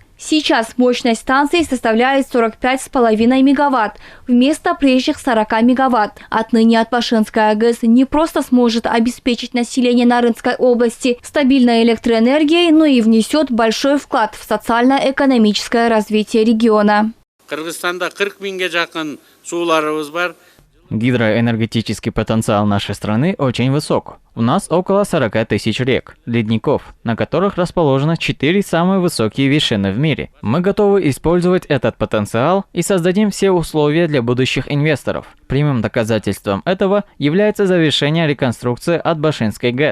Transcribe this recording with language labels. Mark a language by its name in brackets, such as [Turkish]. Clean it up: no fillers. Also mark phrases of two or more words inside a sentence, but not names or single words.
[Russian] Сейчас мощность станции составляет 45,5 мегаватт вместо прежних 40 мегаватт. Отныне Атбашинская ГЭС не просто сможет обеспечить население Нарынской области стабильной электроэнергией, но и внесет большой вклад в социально-экономическое развитие региона. [Kyrgyz] Кыргызстанда 40 миңге жакын сууларыбыз бар. [Russian] Гидроэнергетический потенциал нашей страны очень высок. У нас около 40 тысяч рек, ледников, на которых расположено 4 самые высокие вершины в мире. Мы готовы использовать этот потенциал и создадим все условия для будущих инвесторов. Прямым доказательством этого является завершение реконструкции Атбашинской ГЭС.